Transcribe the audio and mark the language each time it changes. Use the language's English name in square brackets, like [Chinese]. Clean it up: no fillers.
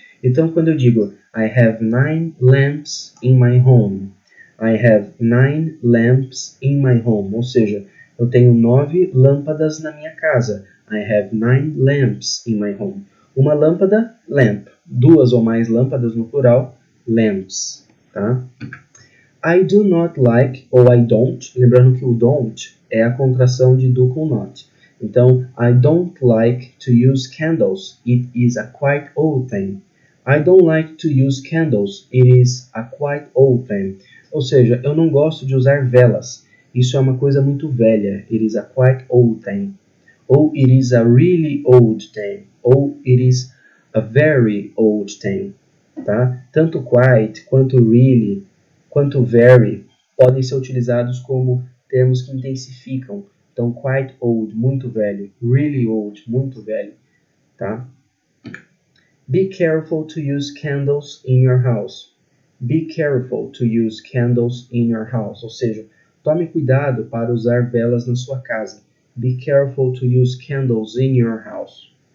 [Portuguese] Então, quando eu digo [English] I have 9 lamps in my home, I have 9 lamps in my home, [Portuguese] ou seja, eu tenho 9 lâmpadas na minha casa. [English] I have 9 lamps in my home. [Portuguese] Uma lâmpada, [English] lamp. [Portuguese] Duas ou mais lâmpadas no plural, lamps. Tá? [English] I do not like [Portuguese] ou [English] I don't. [Portuguese] Lembrando que o don't é a contração de do com not. Então, [English] I don't like to use candles. It is a quite old thing. I don't like to use candles. It is a quite old thing. [Portuguese] Ou seja, eu não gosto de usar velas. Isso é uma coisa muito velha. [English] It is a quite old thing. Ou it is a really old thing. Ou it is a very old thing. [Portuguese] Tá? Tanto [English] quite, quanto really, quanto very [Portuguese] podem ser utilizados como termos que intensificam. Então, quite old, muito velho. Really old, muito velho. Tá? [English] Be careful to use candles in your house. Be careful to use candles in your house. [Portuguese] Ou seja, tome cuidado para usar velas na sua casa. [English] Be careful to use candles in your house.